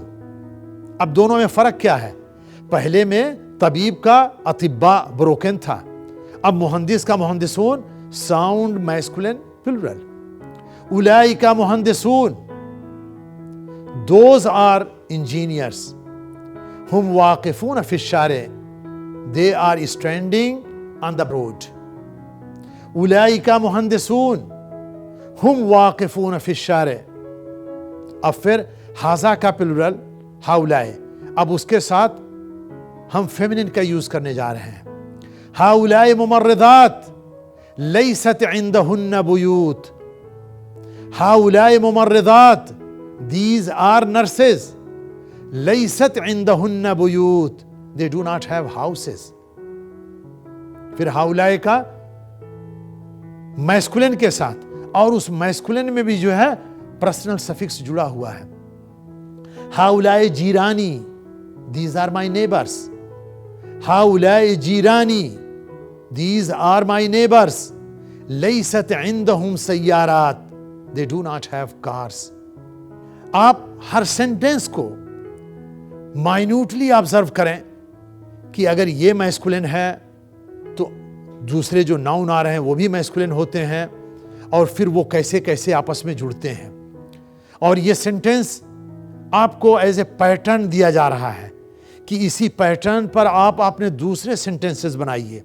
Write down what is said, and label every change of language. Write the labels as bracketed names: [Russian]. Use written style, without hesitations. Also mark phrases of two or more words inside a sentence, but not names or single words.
[Hindi] अब दोनों में फर्क क्या है? पहले में तबीब का अतिब्बा ब्रोकन था, अब मुहंदिस का मुहंदिसून [English] sound masculine plural. [Arabic] أولئك مهندسون, [English] those are engineers. [Arabic] هم واقفون في الشارع, [English] they are standing on the road. [Arabic] أولئك مهندسون، هم واقفون في الشارع. [Hindi] अब फिर हाजा का प्लूरल हाउलाए, अब उसके साथ हम फेमिनिन का यूज करने जा रहे हैं। [Arabic] هؤلاء ممرضات ليست عندهن بيوت. هؤلاء ممرضات, [English] these are nurses, [Arabic] ليست عندهن بيوت, [English] they do not have houses. [Hindi] फिर हाउलाए का मैस्कुलिन के साथ, और उस मैस्कुलिन में भी जो है [English] personal suffix [Hindi] जुड़ा हुआ है। [Arabic] هؤلاء جيراني, [English] these are my neighbors. [Arabic] هؤلاء جيراني, [English] these are my neighbors. [Arabic] ليست عندهم سيارات, [English] they do not have cars. [Hindi] आप हर सेंटेंस को [English] minutely observe [Hindi] करें कि अगर ये मैस्कुलिन है तो दूसरे जो नाउन आ रहे हैं वो भी मैस्कुलिन होते हैं, और फिर वो कैसे कैसे आपस में जुड़ते हैं। और ये सेंटेंस आपको [English] as a pattern [Hindi] दिया जा रहा है कि इसी पैटर्न पर आप अपने दूसरे सेंटेंसेस बनाइए।